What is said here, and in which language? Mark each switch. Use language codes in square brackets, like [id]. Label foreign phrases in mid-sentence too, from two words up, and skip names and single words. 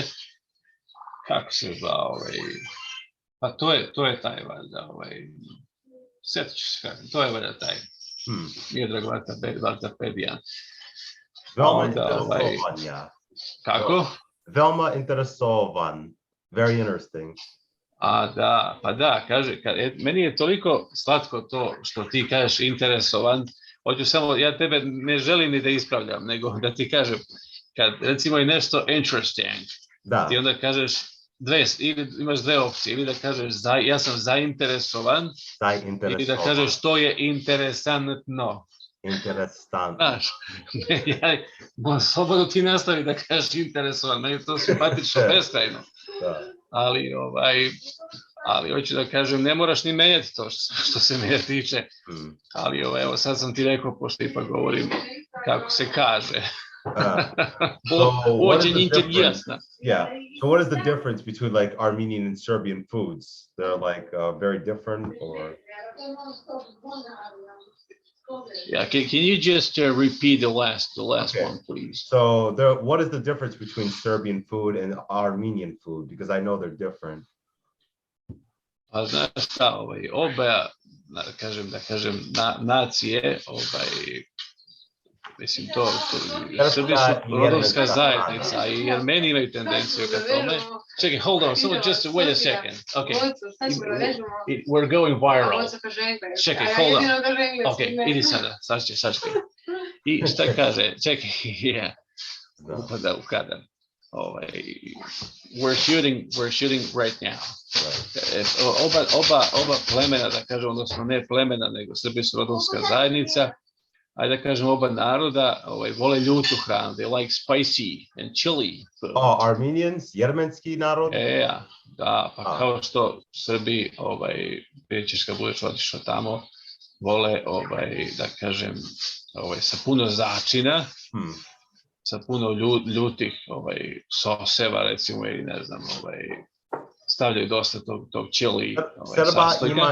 [sr] Kako se zvao? Pa to je taj valjda, sjetit ću se kako, to je valjda taj. Miodrag Vartapedijan. Veoma interesovan, ja. Kako? Veoma interesovan. [en] Very interesting. [sr] Kaže, meni je toliko slatko to što ti kažeš interesovan, hoću samo, ja tebe ne želim ni da ispravljam, nego da ti kažem, kad recimo je nešto interesting, ti onda kažeš imaš dve opcije, ili da kažeš ja sam zainteresovan, ili da kažeš to je interesantno. Znaš, slobodno ti nastavi da kažeš interesovan, meni je to simpatično beskrajno. Ali hoću da kažem, ne moraš ni menjati to što se mene tiče, ali evo sad sam ti rekao, pošto ipak govorim kako se kaže. [en] So what is the difference between like Armenian and Serbian foods? They're like very different, or? Yeah, can you just repeat the last one, please? So what is the difference between Serbian food and Armenian food? Because I know they're different. [sr] Pa znaš šta, oba, da kažem, nacije, mislim to, Srbi su rodovska zajednica i Jermeni imaju tendenciju ka tome. Čekaj, [en] hold on, just wait a second. Okay, we're going viral. Čekaj, hold on. [sr] Okay, idi sada, sačekaj. I šta kaže, čekaj, upada u kadar. [en] We're shooting right now. [sr] Oba plemena, da kažem, odnosno ne plemena, nego Srbi su rodovska zajednica, ajde da kažem, oba naroda vole ljutu hranu. [en] They like spicy and chili food. Armenians, [sr] jermenski narod? Da, pa kao što Srbi, pričaš kad budeš otišao tamo, vole, da kažem, sa puno začina, sa puno ljutih soseva, recimo, ili ne znam, stavljaju dosta tog chili sastojka.